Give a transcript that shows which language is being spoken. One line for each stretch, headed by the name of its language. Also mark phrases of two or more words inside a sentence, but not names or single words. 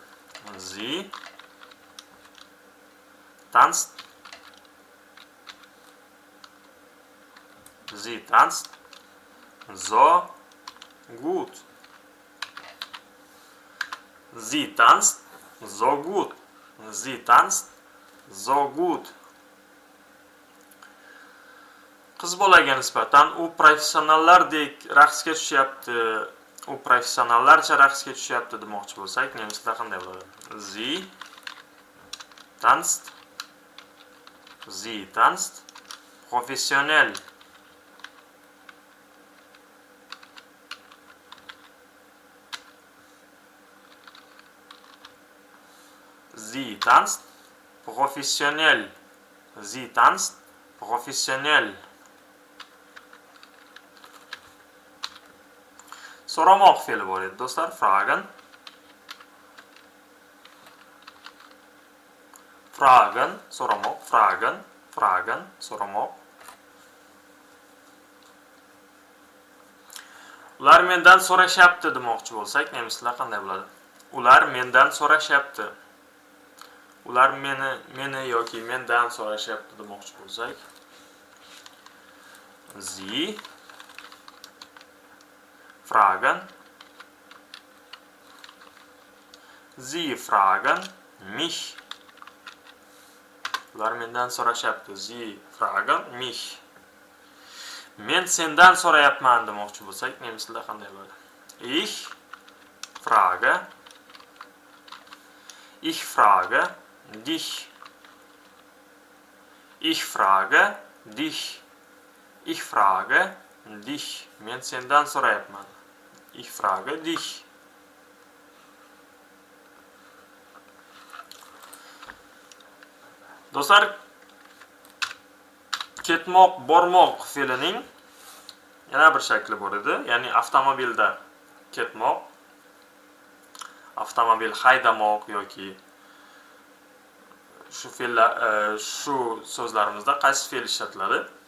German: Sie tanzt, sie tanzt so gut. Sie tanzt so gut. Sie tanzt so gut.
Uzbek: Qiz bolaga nisbatan u professionallardek raqsga tushyapti, u professionallarcha raqsga tushyapti demoqchi bo'lsak, nemis tilida qanday bo'ladi?
German: Sie tanzt professionell. Sie tanzt professionell. Sie tanzt professionell.
Uzbek: So'ramoq fe'li bor edi do'stlar.
German: Fragen. Fragen, so'ramoq, fragen, fragen,
Uzbek: so'ramoq. Ular mendan so'rashyapti demoqchi bo'lsak, nemis tilida qanday bo'ladi? Ular mendan so'rashyapti. Ular meni yoki mendan so'rashyapti demoqchi bo'lsak,
German: Sie fragen, Sie fragen mich.
Uzbek: Ular mendan so'rashyapti.
German: Sie fragen mich.
Uzbek: Men sendan so'rayapman demoqchi bo'lsak, nemis tilida qanday bo'ladi?
German: Ich frage dich. Ich frage dich. Ich frage dich.
Uzbek: Men sendan so'rayapman.
German: Ich frage dich.
Uzbek: Do'stlar, ketmoq, bormoq fe'lining yana bir shakli bor edi. Ya'ni avtomobilda ketmoq, avtomobil haydamoq yoki shu fe'llar, shu so'zlarimizda qaysi fe'l ishlatiladi?